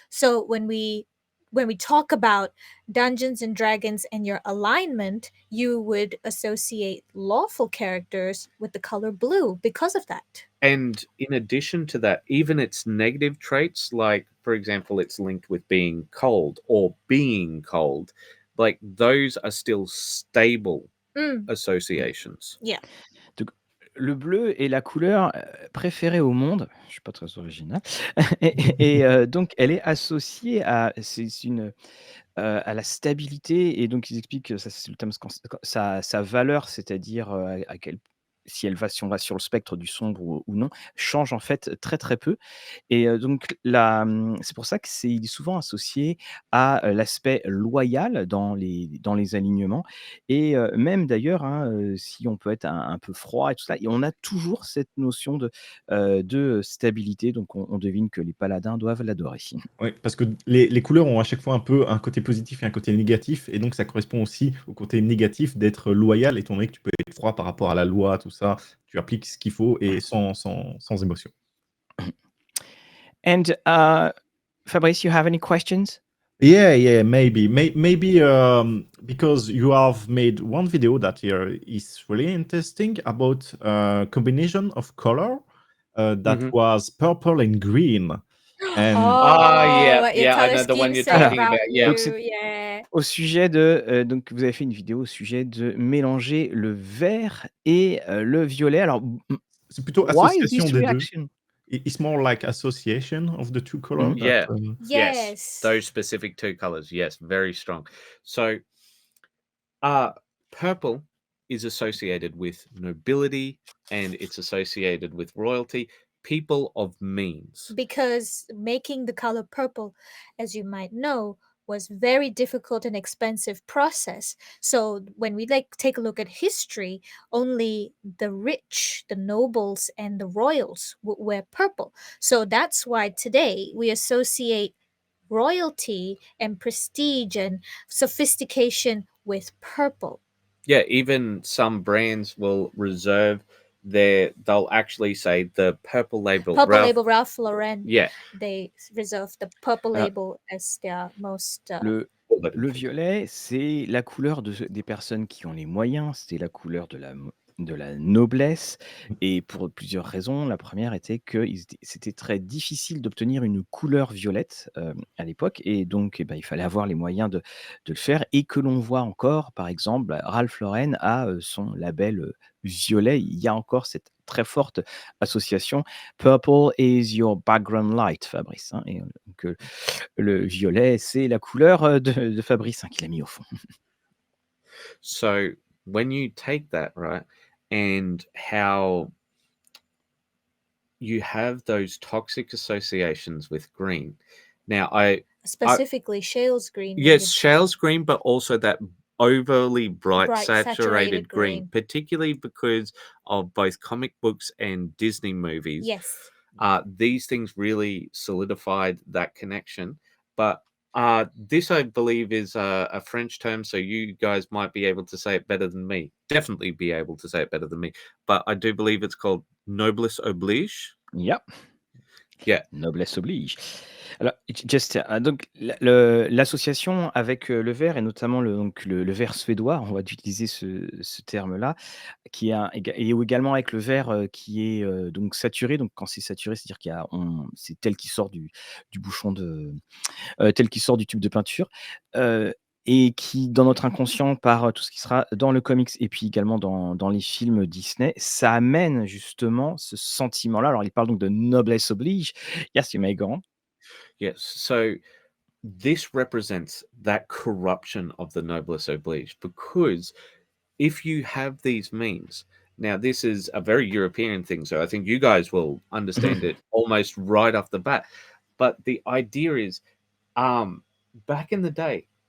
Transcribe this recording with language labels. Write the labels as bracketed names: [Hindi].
[English] So when we talk about Dungeons and Dragons and your alignment, you would associate lawful characters with the color blue because of that. And in addition to that, even its negative traits, like, for example, it's linked with being cold or being cold, like those are still stable associations. Yeah. [French] Donc, le bleu est la couleur préférée au monde. Je suis pas très original. Donc, elle est associée à, à la stabilité. Et donc, ils expliquent que ça, c'est le thème, sa valeur, c'est-à-dire si on va sur le spectre du sombre ou non, change en fait très très peu. Et donc c'est pour ça que il est souvent associé à l'aspect loyal dans les alignements. Et même d'ailleurs, hein, si on peut être un peu froid et tout ça, et on a toujours cette notion de stabilité. Donc on devine que les paladins doivent l'adorer. Oui, parce que les couleurs ont à chaque fois un peu un côté positif et un côté négatif, et donc ça correspond aussi au côté négatif d'être loyal, étant donné que tu peux être froid par rapport à la loi, tout ça. Tu appliques ce qu'il faut et sans émotion. [English] And Fabrice, you have any questions? Yeah, maybe. Maybe because you have made one video that here is really interesting about combination of color that was purple and green. And what your yeah, I color know the one scheme you're say talking about about, yeah. [French] Donc, [English] you, [French] c'est [English] yeah. [French] au sujet de donc vous avez fait une vidéo au sujet de mélanger le vert et le violet. Alors, c'est plutôt [English] why [French] association [English] this [French] des deux. [English] reaction? It's more like association of the two colors. Yeah. Yes, Yes. those specific two colors. Yes, very strong. So, purple is associated with nobility and it's associated with royalty, people of means. Because making the color purple, as you might know, was very difficult and expensive process. So when we take a look at history, only the rich, the nobles, and the royals would wear purple. So that's why today we associate royalty and prestige and sophistication with purple. Yeah, even some brands will reserve they'll actually say the purple label. Ralph Lauren. Yeah. They reserve the purple [French] Alors, [English] label as their most. [French] le violet, c'est la couleur des personnes qui ont les moyens, c'est la couleur de la noblesse, et pour plusieurs raisons. La première était que c'était très difficile d'obtenir une couleur violette à l'époque, et donc il fallait avoir les moyens de le faire, et que l'on voit encore, par exemple, Ralph Lauren a son label violet. Il y a encore cette très forte association. [English] Purple is your background light, Fabrice, [French] hein, et donc le violet, c'est la couleur de Fabrice, hein, qu'il a mis au fond. [English] So when you take that, right, and how you have those toxic associations with green. Now, Specifically Shale's green. yes, Shale's green, but also that overly bright saturated saturated green, green. particularly because of both comic books and Disney movies. Yes. These things really solidified that connection. But this, I believe, is a French term, so you guys might be able to say it better than me. Definitely be able to say it better than me. But I do believe it's called noblesse oblige. Yeah. Yeah. [French] Noblesse oblige. Alors, donc l'association avec le vert, et notamment le vert suédois, on va utiliser ce terme-là, qui et également avec le vert qui est donc saturé. Donc quand c'est saturé, c'est-à-dire c'est tel qui sort du bouchon tel qui sort du tube de peinture. Et qui, dans notre inconscient, par tout ce qui sera dans le comics et puis également dans les films Disney, ça amène justement ce sentiment-là. Alors, il parle donc de noblesse oblige. [English] Yes, you may go on. Yes. So this represents that corruption of the noblesse oblige, because if you have these means, now this is a very European thing, so I think you guys will understand it almost right off the bat. But the idea is, back in the day,